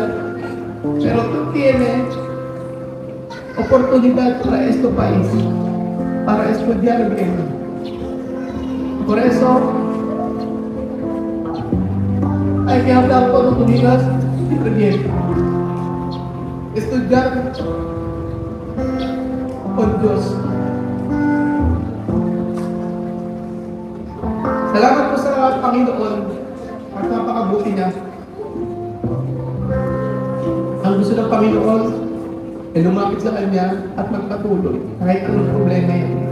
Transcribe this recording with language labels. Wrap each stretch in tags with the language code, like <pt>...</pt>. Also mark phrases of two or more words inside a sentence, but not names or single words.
<es>Pero tú tienes oportunidad para este país, para estudiar bien. Por eso, hay que hablar oportunidades siempre bien. Estudiar con Diyos.</es> <tl>Salamat po sa Panginoon at napakabuti niya. Ang gusto ng Panginoon ay lumapit sa Kanya at magpatuloy kahit anong problema yan.</tl>